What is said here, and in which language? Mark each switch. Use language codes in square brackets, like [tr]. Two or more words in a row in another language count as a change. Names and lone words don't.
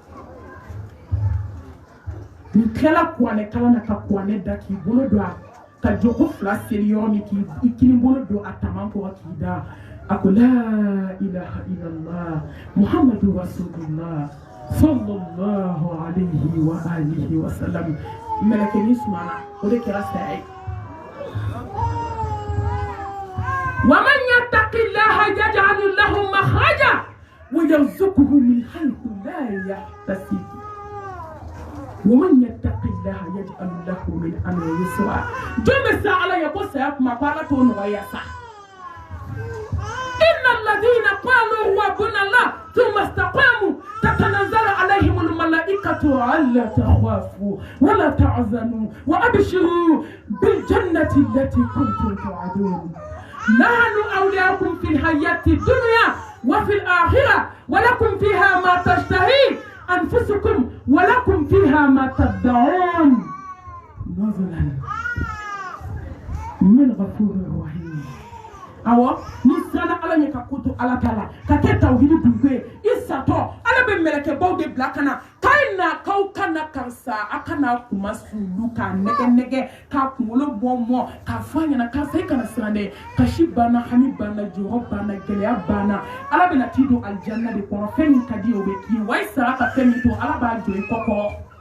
[bm] ni tilala kuranɛ kalan na ka kuranɛ da k'i bolo don a ka joko fila seli yɔrɔ min k'i kini bolo don a taman kɔrɔ k'i da a ko la [ar] إله إلا الله محمد رسول الله صلى الله عليه وآله وسلم [bm] mɛlɛkɛnin sumana o de kɛra saya ye [ar] ومن يتق الله يجعل له مخرجا ويرزقه من حيث لا يحتسب ومن يتق الله يجعل له من أمره يسرا [bm] jome sa ala ya ko saya kuma ko ala to nɔgɔya sa [ar] إن الذين قالوا ربنا الله ثم استقاموا تتنزل عليهم الملائكة ألا تخافوا ولا تحزنوا وأبشروا بالجنة التي كنتم توعدون نحن أولياؤكم في الحياة الدنيا وفي الآخرة ولكم فيها ما تشتهي أنفسكم ولكم فيها ما تدعون نزلا من غفور رحيم [bm] awo ni sana ala ɲɛ ka koto ala ta la ka kɛ tawhidi dunke i satɔ ala bɛ mɛlɛkɛbaw de bila kana k'a na k'aw kana karisa a kana kuma sulu k'a nɛgɛ k'a kunkolo mɔ k'a fɔ a ɲɛna karisa i kana siran dɛ kasi banna hami banna jɔyɔrɔ banna gɛlɛya banna ala bɛna t'i don alijanna de kɔnɔ fɛn min ka di o bɛ k'i ye wa i sara ka fɛn min to ala b'a jɔ i kɔkɔ